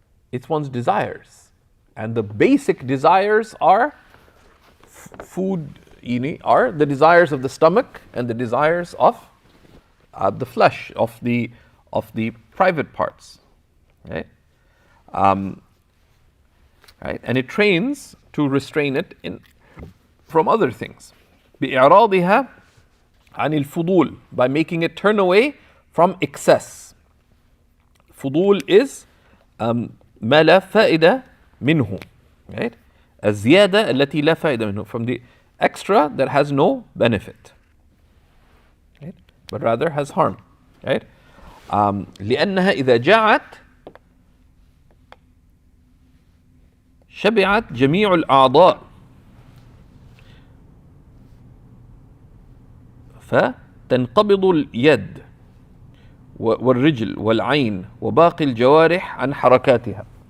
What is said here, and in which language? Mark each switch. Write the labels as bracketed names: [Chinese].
[English] It's one's desires. And the basic desires are food, are the desires of the stomach and the desires of the flesh, of the private parts, right? Right? And it trains to restrain it from other things. [Arabic] بإعراضها عن الفضول, [English] by making it turn away from excess. [Arabic] فضول is ما لا فائدة منه, right? الزيادة التي لا فائدة منه, [English] from the extra that has no benefit, right? But rather has harm, right? [Arabic] لأنها إذا جاعت شبعت جميع الأعضاء فتنقبض اليد والرجل والعين وباقي الجوارح عن حركاتها.